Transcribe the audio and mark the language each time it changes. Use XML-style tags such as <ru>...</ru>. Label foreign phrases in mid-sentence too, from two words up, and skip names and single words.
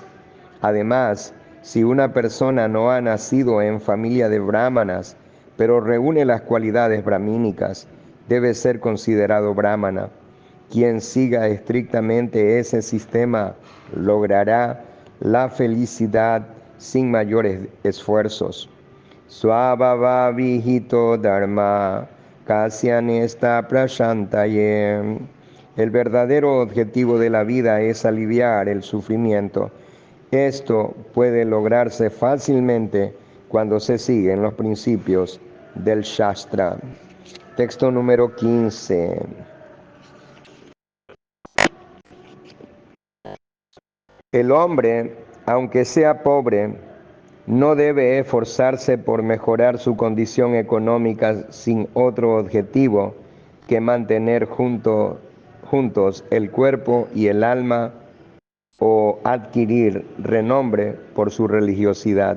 <es>Además, si una persona no ha nacido en familia de brahmanas, pero reúne las cualidades brahmínicas, debe ser considerado brahmana. Quien siga estrictamente ese sistema logrará la felicidad sin mayores esfuerzos.</es> <sa>स्वभाव विहितो धर्म कस्यनेष्ट प्रशान्तये.</sa> <es>El verdadero objetivo de la vida es aliviar el sufrimiento. Esto puede lograrse fácilmente cuando se siguen los principios del Shastra. Texto número 15. El hombre, aunque sea pobre, no debe esforzarse por mejorar su condición económica sin otro objetivo que mantener juntos el cuerpo y el alma o adquirir renombre por su religiosidad.</es>